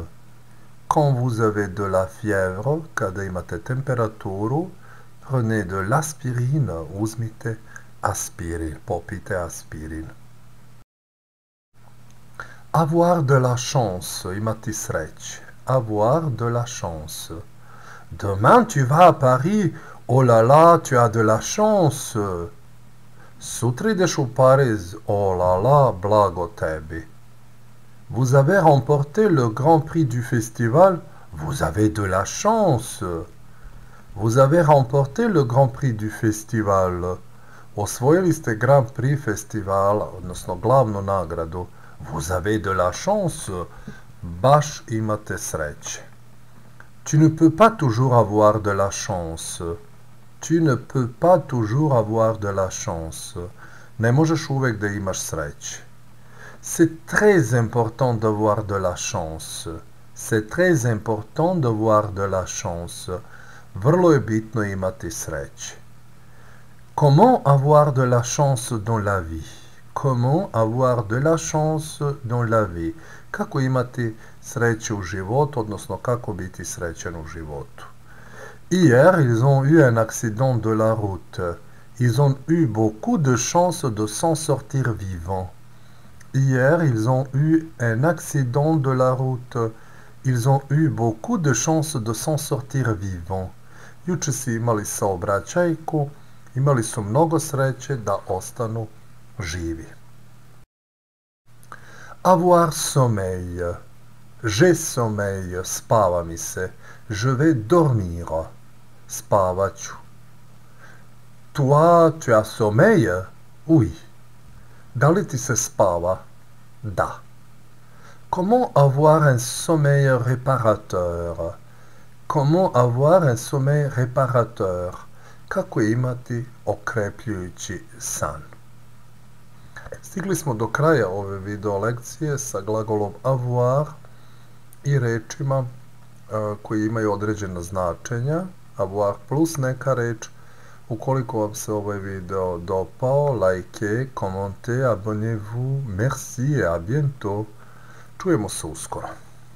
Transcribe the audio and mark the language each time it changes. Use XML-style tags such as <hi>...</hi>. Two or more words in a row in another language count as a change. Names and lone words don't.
<fr>Quand vous avez de la fièvre,</fr> <sr>kada imate temperaturu,</sr> <fr>prenez de l'aspirine,</fr> <sr>uzmite aspirin, popite aspirin.</sr> <fr>Avoir de la chance,</fr> <sr>imati sreće.</sr> <fr>Avoir de la chance. Demain tu vas à Paris, oh là là, tu as de la chance.</fr> <sr>Sutra ideš u Pariz,</sr> <fr>oh là là,</fr> <sr>blago tebi.</sr> <fr>Vous avez remporté le grand prix du festival, vous avez de la chance. Vous avez remporté le grand prix du festival.</fr> <sr>Osvojili ste Grand Prix festivala, odnosno glavnu nagradu.</sr> <fr>Vous avez de la chance.</fr> <sr>Baš imate sreće.</sr> <fr>Tu ne peux pas toujours avoir de la chance. Tu ne peux pas toujours avoir de la chance.</fr> <sr>Ne možeš uvek da imaš sreće.</sr> <fr>C'est très important d'avoir de la chance. C'est très important d'avoir de la chance.</fr> <sr>Vrlo je bitno imati sreće.</sr> <fr>Comment avoir de la chance dans la vie? Comment avoir de la chance dans la vie?</fr> <sr>Kako imati sreće u životu, odnosno kako biti srećan u životu?</sr> <fr>Hier, ils ont eu un accident de la route. Ils ont eu beaucoup de chance de s'en sortir vivants. Hier, ils ont eu un accident de la route. Ils ont eu beaucoup de chance de s'en sortir vivants.</fr> <sr>Juče su imali saobraćajku, imali su mnogo sreće da ostanu živi.</sr> <fr>Avoir sommeil. J'ai sommeil,</fr> <sr>spava mi se.</sr> <fr>Je vais dormir,</fr> <sr>spavat ću.</sr> <fr>Toi, tu as sommeil? Oui.</fr> <sr>Da li ti se spava? Da.</sr> <fr>Comment avoir un sommeil réparateur? Comment avoir un sommeil réparateur?</fr> <sr>Kako imati okrepljujući san? Stigli smo do kraja ove video lekcije sa glagolom avoir i rečima koji imaju određena značenja. Avoir plus neka reč. Ukoliko vam se ovaj video dopao, lajke, komente,</sr> <fr>abonnez-vous, merci et à bientôt.</fr> <sr>Čujemo se uskoro.</sr>